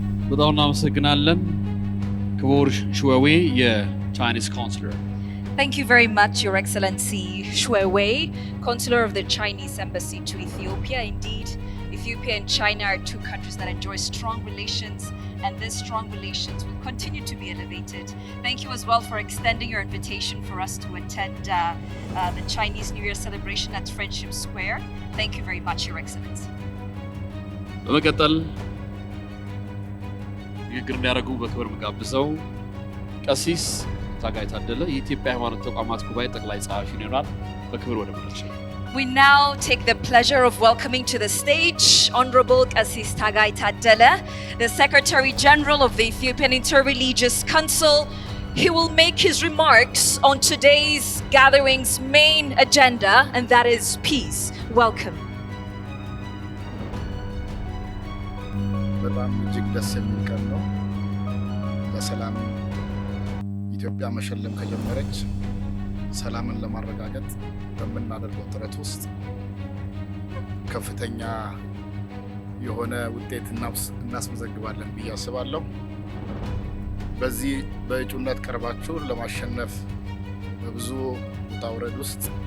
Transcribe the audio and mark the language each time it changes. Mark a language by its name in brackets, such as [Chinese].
[Amharic] በጣም እናመሰግናለን ክቡር ሹዌዌ የቻይኒስ ኮንስለር። [English] Thank you very much, Your Excellency Xue Wei, Consular of the Chinese Embassy to Ethiopia. Indeed, Ethiopia and China are two countries that enjoy strong relations, and these strong relations will continue to be elevated. Thank you as well for extending your invitation for us to attend the Chinese New Year celebration at Friendship Square. Thank you very much, Your Excellency. [Amharic] በመቀጠል ንግግር እንዲያደርጉ በክብር መጋብዘው ቀሲስ ታጋይ ታደለ የኢትዮጵያ ሃይማኖት ተቋማት ጉባኤ ጠቅላይ ጸሐፊ ይሆናል። በክብር ወደ መድረክ። [English] We now take the pleasure of welcoming to the stage Honorable Qasis Tagai Tadele, the Secretary General of the Ethiopian Interreligious Council. He will make his remarks on today's gathering's main agenda, and that is peace. Welcome. [Amharic] በጣም እጅግ ደስ የሚል ቀን ነው። ለሰላም ኢትዮጵያ መሸለም ከጀመረች ሰላምን ለማረጋገጥ በምናደርገው ጥረት ውስጥ ከፍተኛ የሆነ ውጤት እናስመዘግባለን ብዬ አስባለሁ። በዚህ በእጩነት ቀርባችሁ ለማሸነፍ በብዙ ውጣ ውረድ ውስጥ